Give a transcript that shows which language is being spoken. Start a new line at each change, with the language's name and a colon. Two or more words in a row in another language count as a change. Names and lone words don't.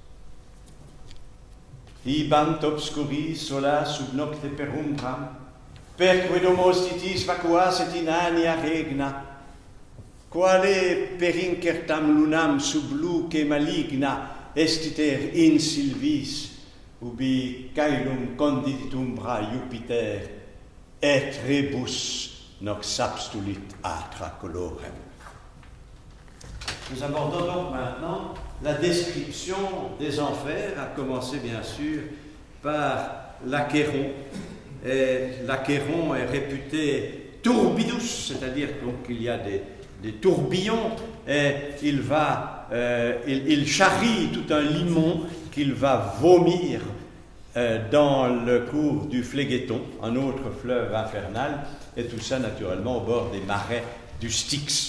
Latin: Ibant obscuri sola sub nocte perumbram, perque domos titis vacuas et inania regna, quale per incertam lunam sub luce maligna estiter in silvis, ubi caelum conditit umbra Jupiter, et rebus nox abstulit atra colorem.
French: Nous abordons donc maintenant la description des enfers, à commencer bien sûr par l'Achéron. L'Achéron est réputé turbidus, c'est-à-dire qu'il y a des tourbillons, et il charrie tout un limon qu'il va vomir dans le cours du Phlegéton, un autre fleuve infernal, et tout ça naturellement au bord des marais du Styx.